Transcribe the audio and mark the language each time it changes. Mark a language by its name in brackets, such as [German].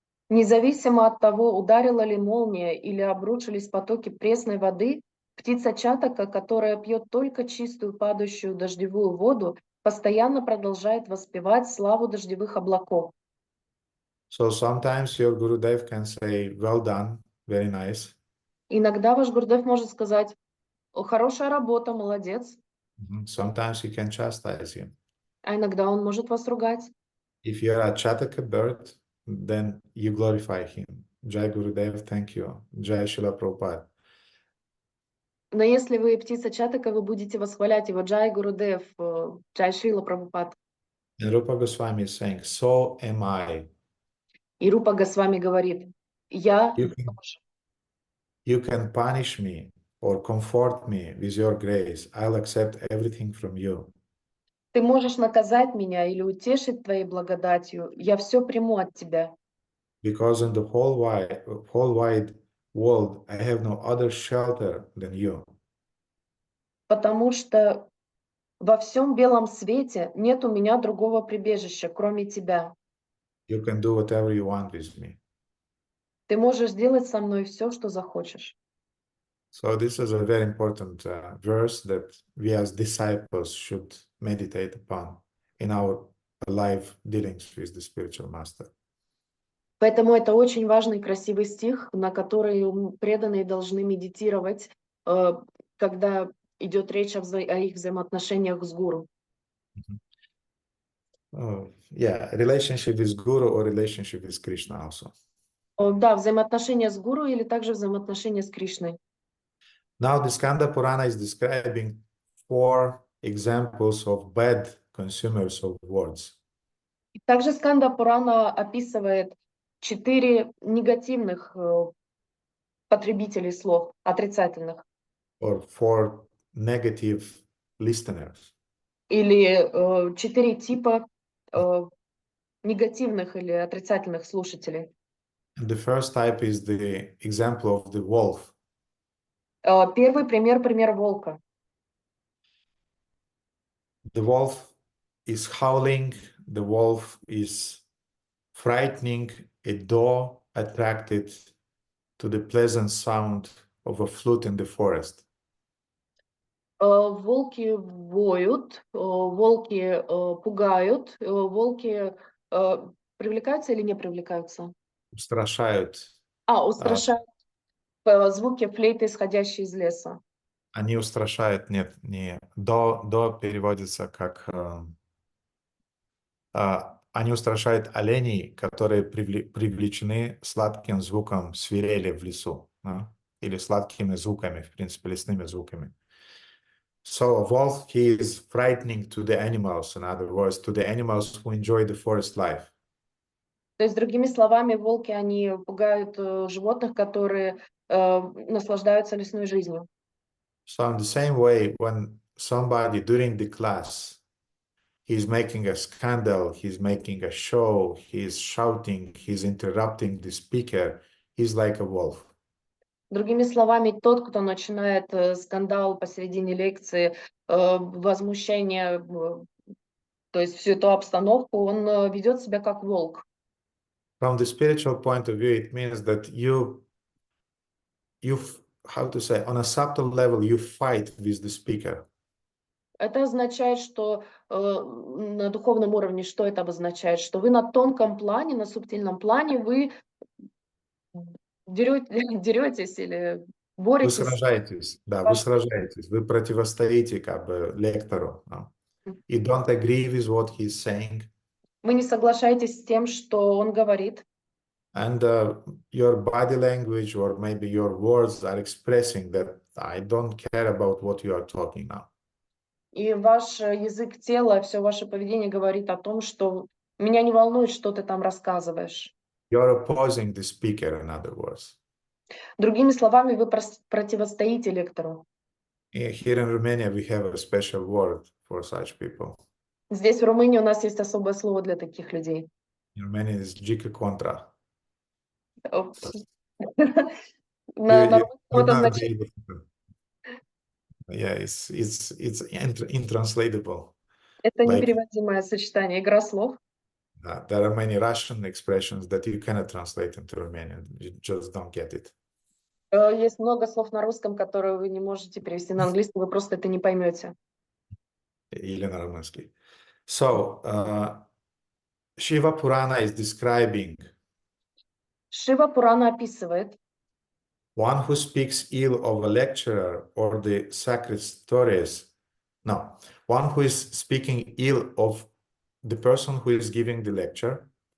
[Russian] Независимо от того, ударила ли молния или обрушились потоки пресной воды, птица Чатака, которая пьет только чистую падающую дождевую воду, постоянно продолжает воспевать славу дождевых облаков. [English] So sometimes your Gurudev can say, well done, very nice. [Russian] Иногда ваш Гурдев может сказать: «О, хорошая работа, молодец», [English] Sometimes he can chastise you. [Russian] а иногда он может вас ругать. [English] If you're a Chataka bird, then you glorify him. Jai Gurudev, thank you. Jai Srila Prabhupada. [Russian] Но если вы птица Чатака, вы будете восхвалять его: «Джай Гурудев, Джай Шрила Прабхупад». [English] And Rupa Goswami is saying, so am I. [Russian] И Рупа Госвами говорит: «Я [English] You can punish me or comfort me with your grace. I'll accept everything from you. [Russian] Ты можешь наказать меня или утешить твоей благодатью, я все приму от тебя, [English] Because in the whole wide world, I have no other shelter than you. [Russian] потому что во всем белом свете нет у меня другого прибежища, кроме тебя. [English] You can do whatever you want with me. [Russian] Ты можешь сделать со мной все, что захочешь». [English] So this is a very important verse that we as disciples should meditate upon in our life dealings with the spiritual master. [Russian] Поэтому это очень важный, красивый стих, на который преданные должны медитировать, когда идет речь о их взаимоотношениях с гуру. [English] Yeah, relationship with Guru or relationship with Krishna also. [Russian] Да, взаимоотношения с гуру или также взаимоотношения с Кришной. [English] Now the Skanda Purana is describing 4 examples of bad consumers of words. [Russian] Также Сканда Пурана описывает 4 негативных потребителей слов, отрицательных, [English] Or 4 negative listeners. [Russian] или 4 типа негативных или отрицательных слушателей. [English] And the first type is the example of the wolf. [Russian] Первый пример волка. [English] The wolf is howling, the wolf is frightening a doe attracted to the pleasant sound of a flute in the forest. [Russian] Волки воют, волки пугают, волки привлекаются или не привлекаются? Устрашают. Устрашают звуки флейты, исходящие из леса. Они устрашают, нет, не. До переводится как... они устрашают оленей, которые привлечены сладким звуком свирели в лесу, да? Или сладкими звуками, в принципе, лесными звуками. [English] So a wolf, he is frightening to the animals, in other words, to the animals who enjoy the forest life. [Russian] То есть, другими словами, волки, они пугают животных, которые наслаждаются лесной жизнью. [English] So in the same way, when somebody during the class, he's making a scandal, he's making a show, he's shouting, he's interrupting the speaker, he's like a wolf. [Russian] Другими словами, тот, кто начинает скандал посередине лекции, возмущение, то есть всю эту обстановку, он ведет себя как волк. [English] From the spiritual point of view, it means that you, how to say, on a subtle level, you fight with the speaker. [Russian] Это означает, что на духовном уровне, что это обозначает? Что вы на тонком плане, на субтильном плане, вы деретесь или Вы боретесь. сражаетесь, да, вы сражаетесь, вы противостоите как бы лектору. [English] No? You don't agree with what he's saying. [Russian] Вы не соглашаетесь с тем, что он говорит. [English] And your body language or maybe your words are expressing that I don't care about what you are talking now. [Russian] И ваш язык тела, все ваше поведение говорит о том, что Меня не волнует, что ты там рассказываешь. [English] You're opposing the speaker, in other words. [Russian] Другими словами, вы противостоите лектору. [English] Here in Romania, we have a special word for such people. [Russian] Здесь, в Румынии, у нас есть особое слово для таких людей. [English] In Romania, it's gică contra. [Russian] На [English] You [Russian] русском [English] would [Russian] это [English] not [Russian] значит, [English] be able to. Yeah, it's intranslatable. [Russian] это [English] Like [Russian] непереводимое сочетание, игра слов. [English] there are many Russian expressions that you cannot translate into Romanian. You just don't get it. [Russian] Есть много слов на русском, которые вы не можете перевести на английский, вы просто это не поймете. Или на румынский. [English] So, Shiva Purana is describing [Russian] Шива Пурана описывает [English] one who speaks ill of a lecturer or the sacred stories. No, one who is speaking ill of the person who is giving the lecture.